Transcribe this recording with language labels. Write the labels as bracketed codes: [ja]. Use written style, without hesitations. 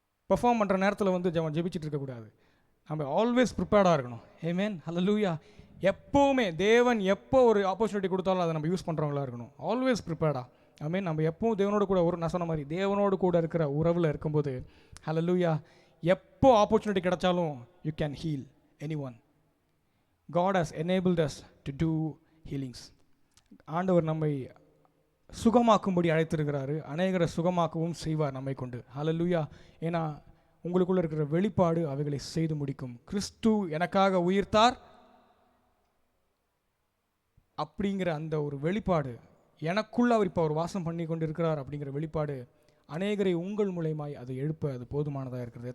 [ta] Perform பண்ணுற நேரத்தில் வந்து ஜெபிச்சுட்டு இருக்கக்கூடாது. நம்ம ஆல்வேஸ் ப்ரிப்பேர்டாக இருக்கணும். ஆமென். ஹல்லேலூயா. எப்போவுமே தேவன் எப்போ ஒரு ஆப்பர்ச்சுனிட்டி கொடுத்தாலும் அதை நம்ம யூஸ் பண்ணுறவங்களா இருக்கணும். ஆல்வேஸ் ப்ரிப்பேர்டாக. நம்ம எப்பவும் தேவனோடு கூட நான் சொன்ன மாதிரி தேவனோடு கூட இருக்கிற உறவில் இருக்கும்போது, ஹல்லேலூயா, எப்போ ஆப்பர்ச்சுனிட்டி கிடைச்சாலும் [en] You can heal anyone. God has enabled us to do healings. [ta] ஆண்டவர் நம்மை சுகமாக்கும்படி அழைத்திருக்கிறாரு. அநேகரை சுகமாக்கவும் செய்வார் நம்மை கொண்டு. ஹல்லேலூயா. ஏன்னா உங்களுக்குள்ளே இருக்கிற வெளிப்பாடு அவைகளை செய்து முடிக்கும். கிறிஸ்து எனக்காக உயிர்த்தார் அப்படிங்கிற அந்த ஒரு வெளிப்பாடு, எனக்குள்ள அவர் இப்போ அவர் வாசம் பண்ணி கொண்டு இருக்கிறார் அப்படிங்கிற வெளிப்பாடு அநேகரை உங்கள் மூலமாய் அதை எழுப்ப அது போதுமானதாக இருக்கிறது.